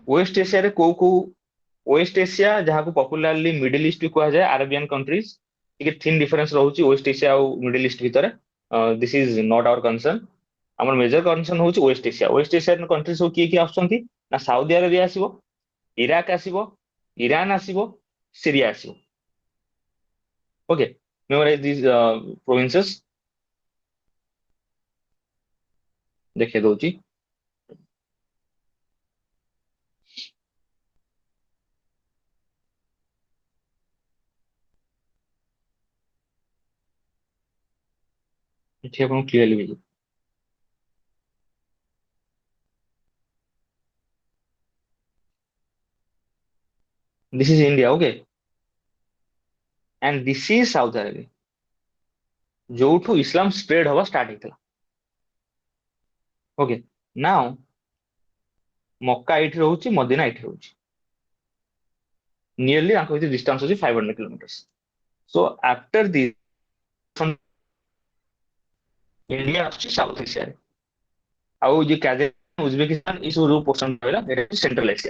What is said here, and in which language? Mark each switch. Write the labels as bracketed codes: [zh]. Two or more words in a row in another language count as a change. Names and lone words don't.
[or] ୱେଷ୍ଟ ଏସିଆରେ କୋଉ କୋଉ, ୱେଷ୍ଟ ଏସିଆ ଯାହାକୁ ପପୁଲାରଲି ମିଡିଲ ଇଷ୍ଟ ବି କୁହାଯାଏ, [en] Arabian countries, [or] ଟିକେ [en] thin difference [or] ରହୁଛି ୱେଷ୍ଟ ଏସିଆ ଆଉ ମିଡିଲ ଇଷ୍ଟ ଭିତରେ। [en] This is not our concern. [or] ଆମର [en] major concern [or] ହଉଛି ୱେଷ୍ଟ ଏସିଆ। ୱେଷ୍ଟ ଏସିଆର କଣ୍ଟ୍ରି ସବୁ କିଏ କିଏ ଆସୁଛନ୍ତି ନା ସାଉଦି ଆରବିଆ ଆସିବ, ଇରାକ ଆସିବ, ଇରାନ ଆସିବ, ସିରିଆ ଆସିବ। ଓକେ, [en] memorize these provinces. [or] ଦେଖେଇ ଦଉଛି। ଏଠି ଆପଣ କ୍ଲିୟରଲି ବୁଝିବେ। [en] This is India, okay, and this is South Arabia, [or] ଯୋଉଠୁ ଇସଲାମ ସ୍ପ୍ରେଡ ହବା ଷ୍ଟାର୍ଟ ହେଇଥିଲା। [en] Okay, now [or] ମକ୍କା ଏଇଠି ରହୁଛି, ମଦିନା ଏଇଠି ରହୁଛି। ନିୟରଲି ତାଙ୍କ ଭିତରେ ଡିଷ୍ଟାନ୍ସ ହଉଛି 500 କିଲୋମିଟର। [en] so after this [or] ଇଣ୍ଡିଆ ଆସୁଛି ସାଉଥ ଏସିଆରେ, ଆଉ ଯେ କାଜାଖସ୍ତାନ, ଉଜବେକିସ୍ତାନ, ଏଇ ସବୁ ପୋର୍ସନ ରହିଲା, ଏଇଟା ହଉଛି ସେଣ୍ଟ୍ରାଲ ଏସିଆ।